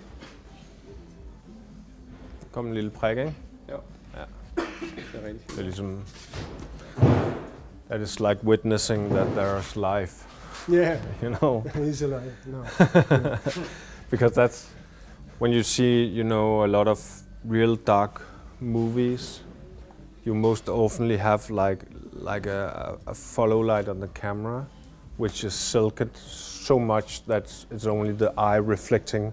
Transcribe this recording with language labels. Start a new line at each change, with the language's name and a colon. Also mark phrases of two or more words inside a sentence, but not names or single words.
Danish: Kom en lille prik, ikke? Jo. Ja. Det er rigtig Det er ligesom...
English: That is like witnessing that there's life, Yeah, you know? he's alive. No. Because that's... When you see, you know, a lot of real dark movies, you most oftenly have like a follow light on the camera, which is silked so much that it's only the eye reflecting.